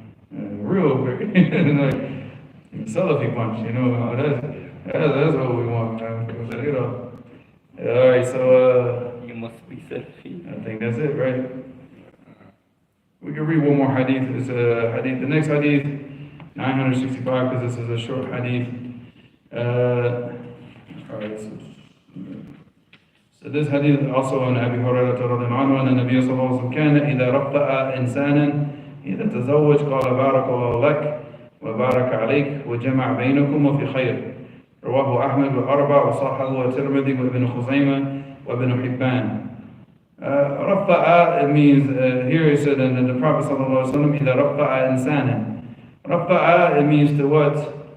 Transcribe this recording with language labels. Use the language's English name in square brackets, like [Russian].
[English] Real Brady, like Salafi bunch, you know. That's what we want, man. You know. All right, so You must be selfie. I think that's it, right? We can read one more hadith. It's hadith. The next hadith, 965, because this is a short hadith. All right, so this hadith is also on Abi Hurairah [Arabic] رضي الله عنه أن النبي صلى الله عليه وسلم كان إذا رفأ إنسانا إذا تزوج قال بارك الله لك وبارك عليك وجمع بينكم وفي خير. رواه أحمد والأربع وصححه والترمذي وابن خزيمة وابن حبان. [English] رفأ, it means, here it said that the Prophet [Arabic] صلى الله عليه وسلم إذا رفأ إنسانا. [English] رفأ, it means to what?